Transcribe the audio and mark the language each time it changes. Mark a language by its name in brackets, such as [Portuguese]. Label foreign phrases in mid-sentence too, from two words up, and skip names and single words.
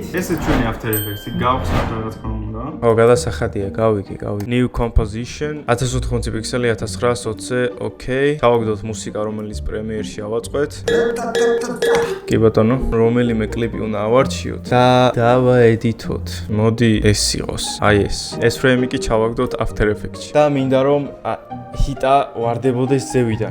[Georgian] ესე ჩვენი After Effects-ი გავხსნათ რა თქმა უნდა. ო, გადასახადია, გავიგე. [English] New composition [Georgian] 1080 პიქსელი 1920-ზე, okay. ჩავაგდოთ მუსიკა, რომელიც Premiere-ში ავაწყოთ. კი ბატონო, რომელიმე კლიპი უნდა ავარჩიოთ და დავაედიტოთ. მოდი ეს იყოს. აი ეს. ეს ფრეიმი კი ჩავაგდოთ After Effects-ში. და მინდა რომ ჰიტა ვარდებოდეს ზევიდან.